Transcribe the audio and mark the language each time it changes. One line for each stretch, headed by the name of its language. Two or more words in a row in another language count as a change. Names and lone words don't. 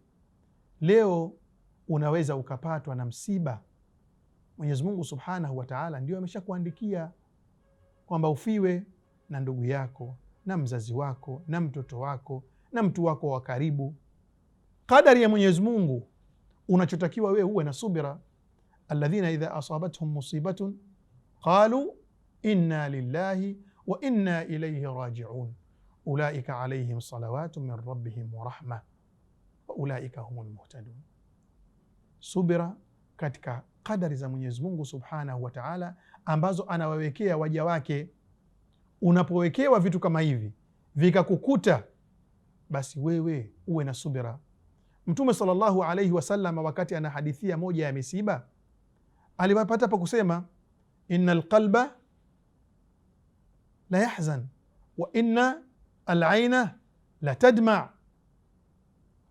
Swahili: Leo unaweza ukapatwa na msiba, Mwenyezi Mungu
Arabic: سبحانه وتعالى
Swahili: ndio ameshakuandikia kwamba ufiwe na ndugu yako na mzazi wako na mtoto wako na mtu wako wa karibu. Qadari ya Mwenyezi Mungu, unachotakiwa wewe uwe na subira.
Arabic: الذين إذا أصابتهم مصيبة قالوا إنا لله وإنا إليه راجعون أولئك عليهم صلوات من ربهم ورحمة وأولئك هم المهتدون.
Swahili: Subira katika qadari za Mwenyezi Mungu
Arabic: سبحانه وتعالى
Swahili: ambazo anawawekea waja wake. Unapowekewa vitu kama hivi vikakukuta, basi wewe uwe na subira. Mtume
Arabic: صلى الله عليه وسلم
Swahili: wakati anahadithia moja ya misiba alipata pa kusema,
Arabic: إن القلب ليحزن وإن العين لتدمع.